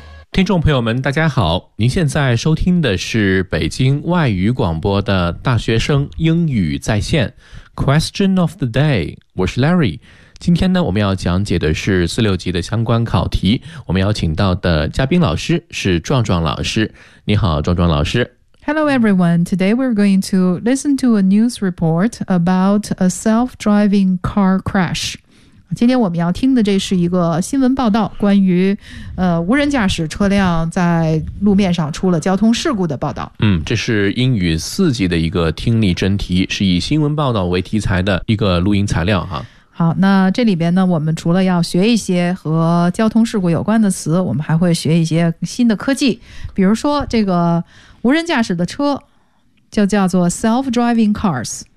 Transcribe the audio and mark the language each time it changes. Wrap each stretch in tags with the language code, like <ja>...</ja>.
<zh>听众朋友们大家好，您现在收听的是北京外语广播的大学生英语在线 Question of the day， 我是 Larry。今天呢，我们要讲解的是四六级的相关考题。我们邀请到的嘉宾老师是壮壮老师。你好，壮壮老师。</zh> <en>Hello, everyone. Today we're going to listen to a news report about a self-driving car crash.</en> <zh>今天我们要听的这是一个新闻报道，关于无人驾驶车辆在路面上出了交通事故的报道。这是英语四级的一个听力真题，是以新闻报道为题材的一个录音材料哈。好，那这里边呢，我们除了要学一些和交通事故有关的词，我们还会学一些新的科技，比如说这个无人驾驶的车就叫做 self-driving cars。</zh>